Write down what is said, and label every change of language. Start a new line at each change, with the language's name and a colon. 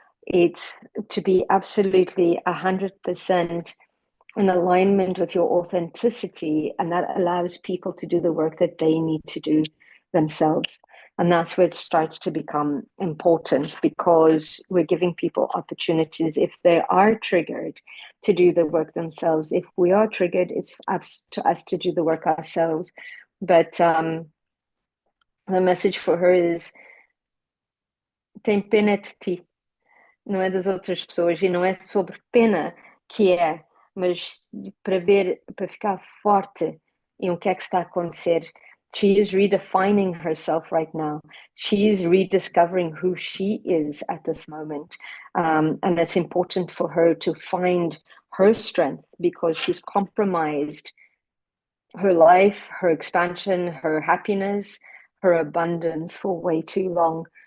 English: It's to be absolutely 100% in alignment with your authenticity, and that allows people to do the work that they need to do themselves. And that's where it starts to become important, because we're giving people opportunities if they are triggered to do the work themselves. If we are triggered, it's up to us to do the work ourselves. But the message for her is
Portuguese: tem pena de ti, não é das outras pessoas, e não é sobre pena que é, mas para ver, para ficar forte em o que é que está a acontecer.
English: She is redefining herself right now. She is rediscovering who she is at this moment. And it's important for her to find her strength, because she's compromised her life, her expansion, her happiness, her abundance for way too long.